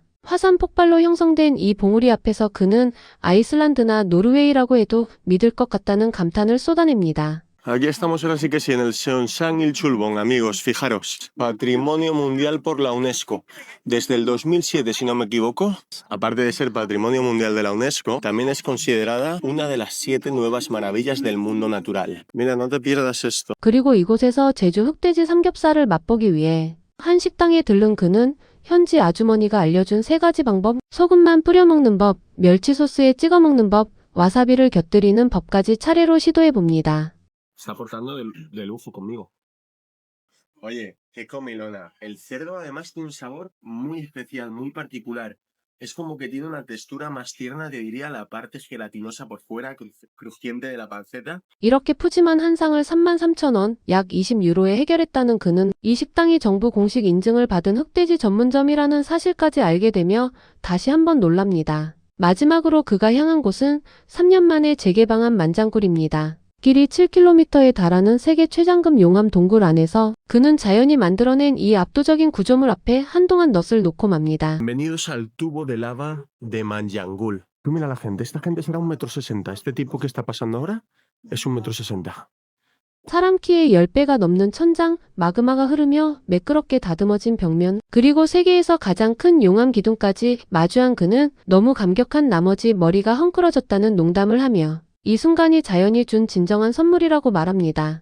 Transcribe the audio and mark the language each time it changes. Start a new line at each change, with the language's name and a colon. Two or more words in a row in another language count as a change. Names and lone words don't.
Korean: 화산 폭발로 형성된 이 봉우리 앞에서 그는 아이슬란드나 노르웨이라고 해도 믿을 것 같다는 감탄을 쏟아냅니다.
Spanish: Aquí estamos ahora sí que sí, en el Seonsan-il-Chulbong, amigos, fijaros. Patrimonio Mundial por la UNESCO. Desde el 2007, si no me equivoco, aparte de ser Patrimonio Mundial de la UNESCO, también es considerada una de las 7 nuevas maravillas del mundo natural. Mira, no te pierdas esto.
Korean: 그리고 이곳에서 제주 흑돼지 삼겹살을 맛보기 위해 한 식당에 들른 그는 현지 아주머니가 알려준 3가지 방법, 소금만 뿌려 먹는 법, 멸치 소스에 찍어 먹는 법, 와사비를 곁들이는 법까지 차례로 시도해 봅니다.
Spanish: Está portando de lujo conmigo. Oye, qué comilona. El cerdo además tiene un sabor muy especial, muy particular. Es como que tiene una textura más tierna, te diría, la parte gelatinosa por fuera, crujiente de la panceta.
Korean: 이렇게 푸짐한 한 상을 33,000원, 약 20유로에 해결했다는 그는 이 식당이 정부 공식 인증을 받은 흑돼지 전문점이라는 사실까지 알게 되며 다시 한번 놀랍니다. 마지막으로 그가 향한 곳은 3년 만에 재개방한 만장굴입니다. 길이 7km에 달하는 세계 최장급 용암 동굴 안에서 그는 자연이 만들어낸 이 압도적인 구조물 앞에 한동안 넋을 놓고 맙니다.
Spanish: Bienvenidos al tubo de lava de Manjangul. Tú mira la gente, esta gente será 1,60 m. Este tipo que está pasando ahora es 1,60 m.
Korean: 사람 키의 10배가 넘는 천장, 마그마가 흐르며 매끄럽게 다듬어진 벽면, 그리고 세계에서 가장 큰 용암 기둥까지 마주한 그는 너무 감격한 나머지 머리가 헝클어졌다는 농담을 하며 이 순간이 자연이 준 진정한 선물이라고 말합니다.